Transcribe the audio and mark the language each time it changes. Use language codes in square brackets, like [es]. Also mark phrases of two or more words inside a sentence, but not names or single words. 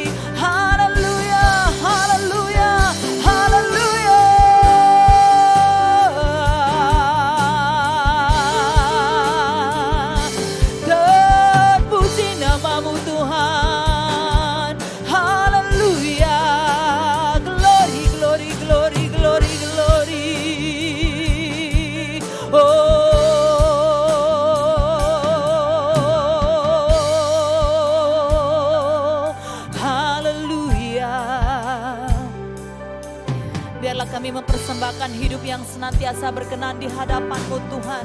[id] Haleluya, haleluya, haleluya. Terpuji nama-Mu Tuhan. Haleluya. [en] Glory, glory, glory, glory, glory. [id] Oh, haleluya. Biarlah kami mempersembahkan hidup yang senantiasa berkenan di hadapan-Mu Tuhan.